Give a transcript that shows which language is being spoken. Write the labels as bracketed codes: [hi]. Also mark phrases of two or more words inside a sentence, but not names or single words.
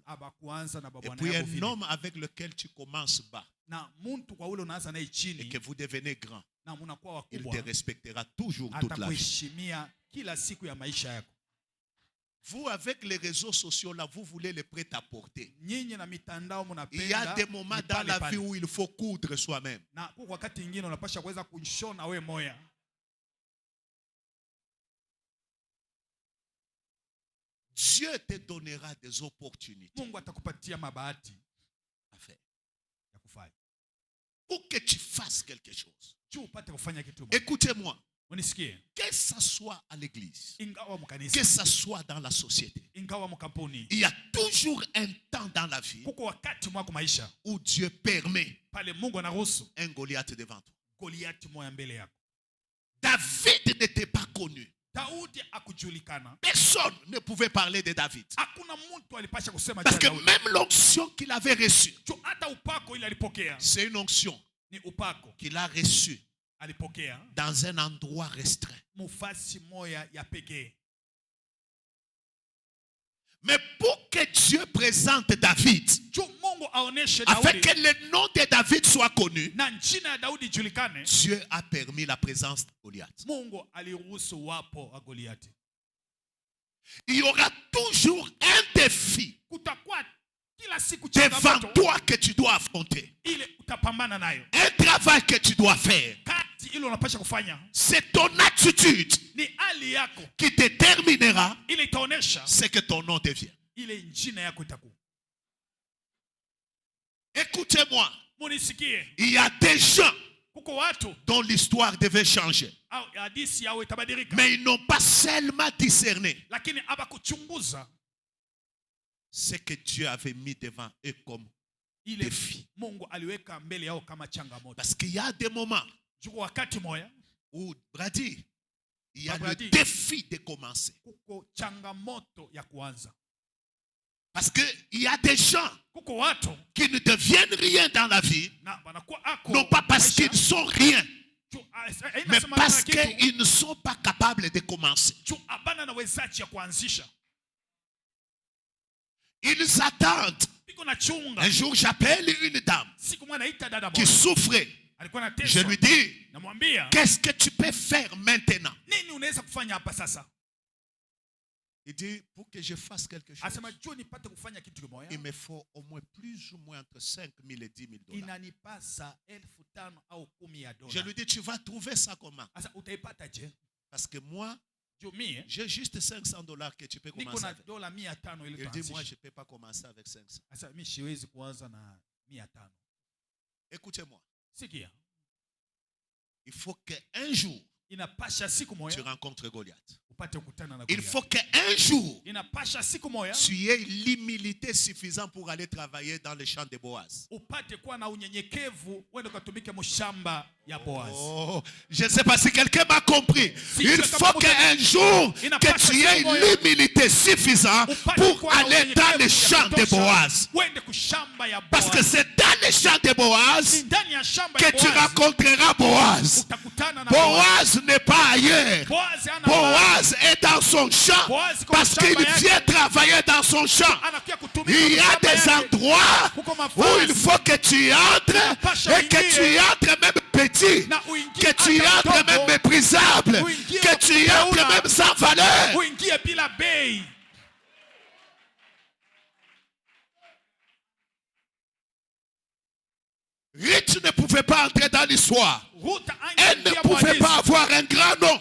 [sw] Aba kuanza na [fr] Et [sw] babwana [fr] puis [sw] yako [fr] un [sw] vile. [fr] homme avec lequel tu commences bas [sw] Na mtu kwa ule unaanza naye [fr] et [sw] chini [fr] que vous devenez grand, [sw] na mnakuwa [fr] il [sw] wakubwa, [fr] te respectera toujours toute la vie. [sw] atakuheshimia kila siku ya maisha yako. [fr] Vous, avec les réseaux sociaux, là, vous voulez les prêt-à-porter. [sw] Nyinyi na mitandao [fr] Il y a [sw] mnapenda [fr] des moments [sw] ni [fr] dans [sw] pale [fr] la [sw] pale. [fr] vie où il faut coudre soi-même. [sw] Na kwa wakati mwingine unapasha kuweza kushona we moya. [fr] Dieu te donnera des opportunités [sw] Mungu atakupatia mabahati [fr] à faire. [sw] ya kufanya. [fr] Pour que tu fasses quelque chose. [sw] Juu upate kufanya kitu moja. [fr] Écoutez-moi. [sw] Unisikie? [fr] Que ça soit à l'église, [sw] Ingawa mkanisa, [fr] que ça soit dans la société, [sw] ingawa mkampuni, [fr] il y a toujours un temps dans la vie [sw] kuko wakati mwako maisha [fr] où Dieu permet [sw] pale Mungu anaruhusu [fr] un Goliath devant toi. [sw] Goliati moya mbele yako. [fr] David n'était pas connu. [sw] Daudi akujulikana. [fr] Personne ne pouvait parler de David. [sw] Hakuna mtu alipasha kusema [fr] Parce que [sw] Daudi. [fr] même l'onction qu'il avait reçue, [sw] Hata upako ile alipokea [fr] c'est une onction [sw] ni upako [fr] qu'il a reçue [sw] alipokea [fr] dans un endroit restreint. [sw] mufasi moya ya pekee. [fr] Mais pour que Dieu présente David, [sw] Mungu aoneshe [fr] afin [sw] Daudi [fr] que le nom de David soit connu, [sw] na jina ya Daudi julikane, [fr] Dieu a permis la présence de Goliath. [sw] Mungu aliruhusu wapo wa Goliati. [fr] Il y aura toujours un défi [sw] Kutakuwa kila siku [fr] devant [sw] changamoto [fr] toi que tu dois affronter. [sw] ile utapambana nayo. [fr] Un travail que tu dois faire. [sw] Kati ile unapasha kufanya [fr] C'est ton attitude [sw] ni hali yako [fr] qui déterminera [sw] ile itaonesha [fr] ce que ton nom devient. [sw] ile jina yako itakuwa. [fr] Écoutez-moi, [sw] Munisikie, [fr] il y a des gens [sw] kuko watu [fr] dont l'histoire devait changer. [sw] au hadithi yao itabadilika, [fr] Mais ils n'ont pas seulement discerné [sw] lakini abakuchunguza [fr] ce que Dieu avait mis devant eux comme [sw] ile [fr] défi. [sw] Mungu aliweka mbele yao kama changamoto. [fr] Parce qu'il y a des moments [sw] Juko wakati moya [fr] où, Brady, il y a le [sw] Brady, [fr] défi de commencer. [sw] kuko changamoto ya kuanza. [fr] Parce qu'il y a des gens [sw] Kuko watu [fr] qui ne deviennent rien dans la vie, [sw] na banakuwa ako [fr] non pas parce [sw] maisha, [fr] qu'ils sont rien, [sw] haina [fr] mais [sw] sema [fr] parce [sw] kitu, [fr] qu'ils ne sont pas capables de commencer. [sw] abana na wezaji ya kuanzisha. [fr] Ils attendent. [sw] Biko na chunga. [fr] Un jour, j'appelle une dame [sw] Siku mwana ita dada [fr] qui [sw] moja [fr] souffrait. [sw] alikuwa na [fr] Je [sw] teso, [fr] lui dis, [sw] namwambia [fr] qu'est-ce que tu peux faire maintenant? [sw] nini unaweza kufanya hapa sasa? [fr] Il dit, pour que je fasse quelque chose, [sw] Asema juu nipate kufanya kitu kimoja, [fr] il me faut au moins plus ou moins entre 5 000 et 10 000 dollars. [sw] inanipasa 5,000 au 10,000 [fr] Je [sw] dola. [fr] lui dis, tu vas trouver ça comment? [sw] Asa utaipata je? [fr] Parce que moi, [sw] Juu mie [fr] j'ai juste 500 dollars que tu peux [sw] niko [fr] commencer [sw] na [fr] avec. [sw] dola 500 ili [fr] Il dit, moi, [sw] tuanzishe. [fr] je ne peux pas commencer avec 500. [sw] Asa mimi siwezi kuanza na 500. [fr] Écoutez-moi, [sw] Sikia, [fr] il faut qu'un jour, [sw] inapasha siku [fr] tu [sw] moja [fr] rencontres Goliath. [sw] upate kukutana na [fr] Il [sw] Goliath. [fr] faut qu'un jour, [sw] Inapasha siku moja [fr] tu aies l'humilité suffisante pour aller travailler dans le champ de Boaz. [sw] upate kuwa na unyenyekevu uende ukatumike mshamba ya Boaz. [fr] Oh, je ne sais pas si quelqu'un m'a compris. Si Il tu faut as qu'un jour que tu aies l'humilité suffisante pour aller dans le champ de Boaz. [sw] Uende kushamba ya Boaz. [fr] Parce que c'est dans le champ de Boaz [sw] Ni ndani ya shamba ya [fr] que tu [sw] Boaz [fr] rencontreras Boaz. [sw] utakutana na Boaz. [fr] Boaz n'est pas ailleurs. [sw] Boaz ana [fr] Boaz est dans son champ [sw] Boaz iko [fr] parce qu'il [sw] shamba yake. [fr] vient travailler dans son champ. [sw] Anakuja kutumika [fr] Il y a [sw] shamba [fr] des [sw] yake. [fr] endroits [sw] Kuko [fr] où [sw] mafasi. [fr] il faut que tu entres et que tu entres même petit, [sw] Na uingie [fr] que tu [sw] hata [fr] entres [sw] ndogo. [fr] même méprisable, [sw] Uingie [fr] que tu entres [sw] ukipeuna. [fr] même sans valeur. [sw] Uingie bila bei. [fr] Ruth ne pouvait pas entrer dans l'histoire. [sw] Ruta [fr] Elle ne [sw] angeingia [fr] pouvait [sw] Boaz. [fr] pas avoir un grand nom